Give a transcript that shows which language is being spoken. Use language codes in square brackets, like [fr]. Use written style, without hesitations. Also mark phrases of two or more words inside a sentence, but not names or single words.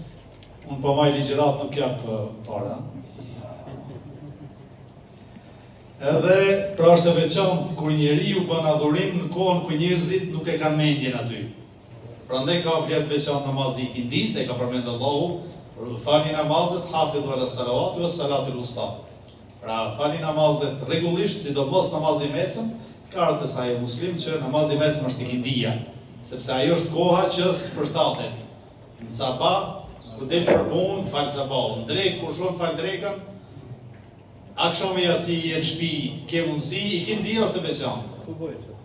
[sq] Unë po maj ligjërat nuk jap para. Edhe pra është e veçantë kur njeriu bën adhurim në kohën kur njerëzit nuk e kanë mendjen aty. Prandaj ka vlerë veçantë namazi i kindis, e ka përmendur Allahu, falni namazet, [ar] حافظوا على الصلوات والصلاة الوسطى. [sq] Pra falni namazet rregullisht, sidomos namazi i mesëm, ka ardhur sa e muslim që namazi i mesëm është ikindia, sepse ajo është koha që përshtatet. Në sabah, kur del për punë, fal sabahun, në drek, kur shon fal drekën, akşam yatsi e shtëpi, ke mundësi, ikindia është e veçantë.